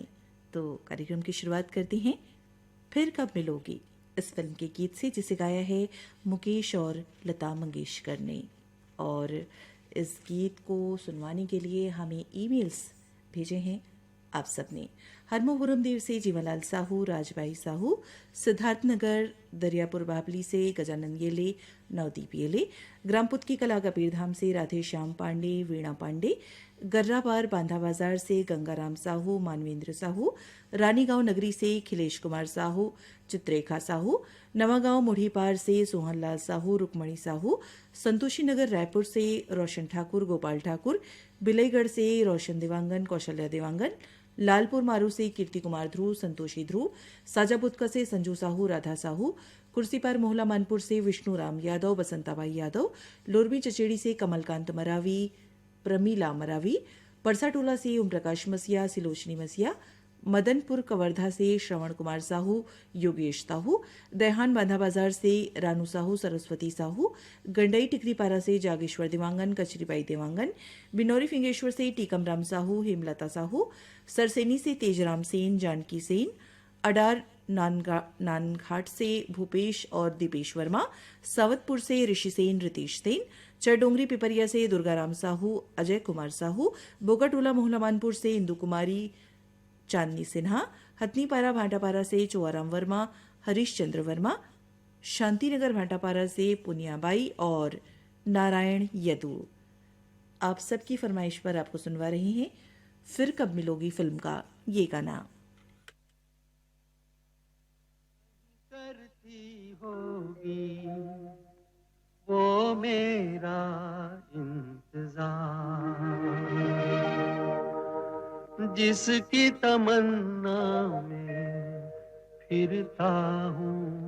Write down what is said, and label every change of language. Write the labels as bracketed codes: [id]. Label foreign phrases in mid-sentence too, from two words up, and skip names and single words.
[hi] तो कार्यक्रम की शुरुआत करते हैं फिर कब मिलोगी इस फिल्म के गीत से, जिसे गाया है मुकेश और लता मंगेशकर ने। और इस गीत को सुनवाने के लिए हमें ईमेल्स भेजे हैं आप सबने। हरमोपुरम देव से जीवनलाल साहू, राजबाई साहू, सिद्धार्थनगर दरियापुर बाबली से गजानन येले, नवदीप येले, ग्रामपुत की कला कबीरधाम से राधे श्याम पांडे, वीणा पांडे, गर्रापार बांधा बाजार से गंगाराम साहू, मानवेंद्र साहू, रानीगांव नगरी से खिलेश कुमार साहू, चित्रेखा साहू, नवागांव मुढ़ीपार से सोहनलाल साहू, रुक्मणी साहू, संतोषी नगर रायपुर से रोशन ठाकुर, गोपाल ठाकुर, बिलईगढ़ से रोशन देवांगन, कौशल्या देवांगन, लालपुर मारू से कीर्ति कुमार ध्रुव, संतोषी ध्रुव, साजाबुदका से संजू साहू, राधा साहू, कुर्सीपार मोहला मानपुर से विष्णु राम यादव, बसंताबाई यादव, लोरबी चचेड़ी से कमलकांत मरावी, प्रमीला मरावी, परसाटोला से ओम प्रकाश मसिया, सिलोचनी मसिया, मदनपुर कवर्धा से श्रवण कुमार साहू, योगेश साहू, दहहान बांधा बाजार से रानू साहू, सरस्वती साहू, गंडई टिकरीपारा से जागेश्वर देवांगन, कचरीबाई देवांगन, बिनौरी फिंगेश्वर से टीकमराम साहू, हेमलता साहू, सरसेनी से तेजराम सेन, जानकी सेन, अडार नानघाट से भूपेश और दीपेश वर्मा, सावतपुर से ऋषि सेन, रितेश सेन, चरडोंगरी पिपरिया से दुर्गाराम साहू, अजय कुमार साहू, बोकाटोला मोहलामानपुर से इंदु कुमारी, चांदनी सिन्हा, हथनीपारा भाटापारा से चोआराम वर्मा, हरीश चंद्र वर्मा, शांतिनगर भाटापारा से पुनियाबाई और नारायण यदु। आप सबकी फरमाइश पर आपको सुनवा रहे हैं फिर कब मिलोगी फिल्म का ये गाना। करती होगी वो मेरा इंतजार, जिसकी तमन्ना में फिरता हूँ